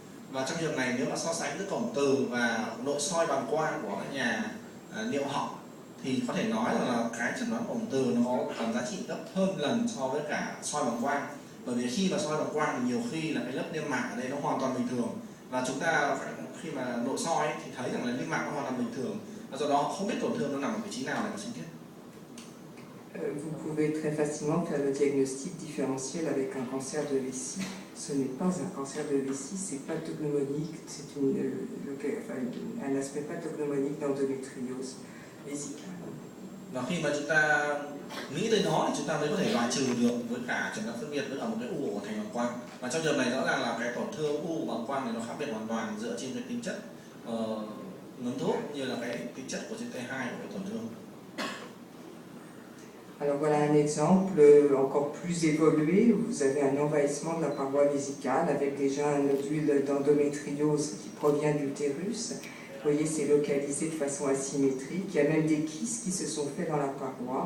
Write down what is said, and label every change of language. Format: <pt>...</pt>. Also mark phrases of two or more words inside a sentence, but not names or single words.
<vi>Và trong trường này nếu mà so sánh giữa cổng từ và nội soi bàng quang của các nhà niệu học thì có thể nói là cái chẩn đoán cổng từ nó có tầm giá trị gấp hơn lần so với cả soi bàng quang. Bởi vì khi mà soi bàng quang thì nhiều khi là cái lớp niêm mạc ở đây nó hoàn toàn bình thường, và chúng ta khi mà nội soi thì thấy rằng là niêm mạc nó hoàn toàn bình thường, và do đó không biết tổn thương nó nằm ở vị trí nào để mà sinh thiết.</vi> <fr>Vous pouvez très facilement faire le diagnostic différentiel avec un cancer de vessie. Ce n'est pas un cancer de vessie, c'est pathognomonique, c'est un aspect pathognomonique d'endométriose vésicale.</fr> <vi>Và khi mà chúng ta nghĩ tới nó thì chúng ta mới có thể loại trừ được với cả chẩn đoán phân biệt với cả một cái u của thành bàng quang. Và trong trường này rõ ràng là cái tổn thương u của bàng quang này nó khác biệt hoàn toàn dựa trên cái tính chất ngấm thuốc như là cái tính chất của trên T2 của cái tổn thương.</vi> <fr>Alors voilà un exemple encore plus évolué où vous avez un envahissement de la paroi vésicale avec déjà un nodule d'endométriose qui provient de l'utérus. Vous voyez, c'est localisé de façon asymétrique. Il y a même des kystes qui se sont faits dans la paroi.</fr>